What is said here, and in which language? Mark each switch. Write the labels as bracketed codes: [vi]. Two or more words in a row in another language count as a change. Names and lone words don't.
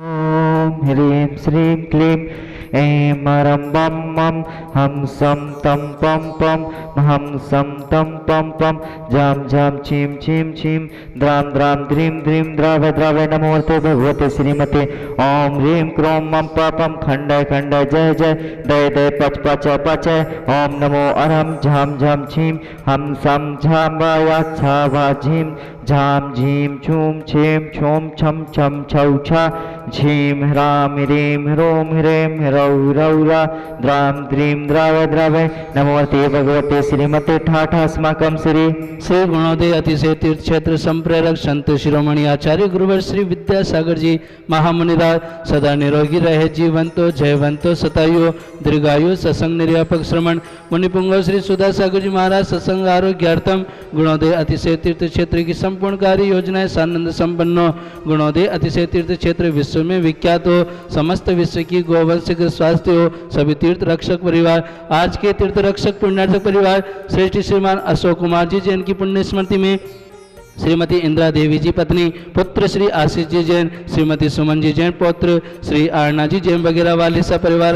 [sa] ॐ ह्रीं श्रीं क्लीं ऐं हरं वं मं हं सं तं पं पं हं सं तं पं पं जं झं छीं छीं छीं द्रां द्रां ध्रीं ध्रीं द्रवे द्रवे नमोऽर्थे भगवते श्रीमते ॐ ह्रीं क्रों मं पं खण्डय खण्डय जय जय दय दय पच पच पचय ॐ नमो अरं झं झं छीं हं सं झं वाया छा वा झीं झां झीं छूं छीं छूं छं छं छौ छा झीं ह्रां ह्रीं ह्रों ह्रीं ह्रौं रौरा द्रां द्रीं द्रवे द्रवे नमोऽर्थे भगवते श्रीमते ठाठा अस्माकं श्री [hi] गुणोदय अतिशय तीर्थ क्षेत्र संप्रेरक संत शिरोमणि आचार्य गुरुवर श्री विद्यासागर जी महामुनिराज सदा निरोगी रहे, [sa] जीवंतो जयवंतो सतायु दीर्घायु। [hi] सत्संग निर्यापक श्रमण मुनिपुंगव श्री सुधा सागर जी महाराज [sa] सत्संग आरोग्यार्थम [hi] गुणोदय अतिशय तीर्थ क्षेत्र की संपूर्ण कार्य योजनाएं सानंद संपन्न। गुणोदय अतिशय तीर्थ क्षेत्र विश्व में विख्यात हो, समस्त विश्व की गोवंश के स्वास्थ्य हो। सभी तीर्थ रक्षक परिवार, आज के तीर्थ रक्षक पुण्यार्चक परिवार श्रेष्ठ श्रीमान अशोक कुमार जी जैन की पुण्य स्मृति में श्रीमती इंदिरा देवी जी पत्नी, पुत्र श्री आशीष जी जैन, श्रीमती सुमन जी जैन पौत्र श्री आरणा जी जैन वगैरह वाले परिवार